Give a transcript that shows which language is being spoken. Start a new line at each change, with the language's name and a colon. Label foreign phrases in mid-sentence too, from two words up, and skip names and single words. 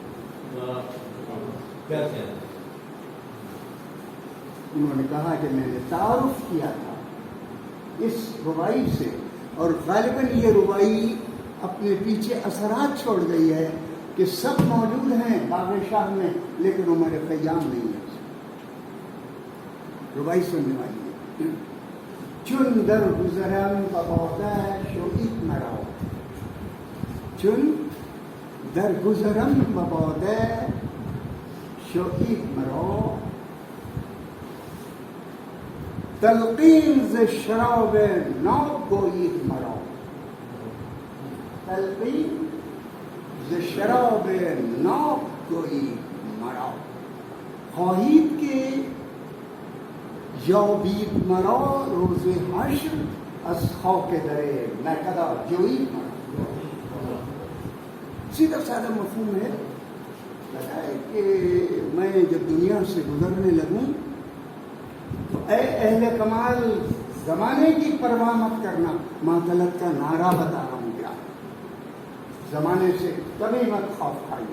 Urdu: انہوں نے کہا کہ میں نے تعارف کیا تھا اس ربائی سے، اور غالباً یہ ربائی اپنے پیچھے اثرات چھوڑ گئی ہے کہ سب موجود ہیں باغ شاہ میں لیکن عمر خیام نہیں ہے. ربائی سننے والی ہے.
Persian: چون در گذرم و باده شوید مرا، چون در گذرم و باده شوید مرا، تلقین ز شراب ناب گویید مرا، تلقین ز شراب ناب گویید مرا. خواهید که یابید مرا روز حشر از خاک در نکدا جوید مرا.
Urdu: سیدھا سادہ مفہوم ہے کہ میں جب دنیا سے گزرنے لگوں تو اے اہل کمال زمانے کی پرواہ مت کرنا. معطلت کا نعرہ بتا رہا ہوں کیا، زمانے سے کبھی مت خوف کھائیے.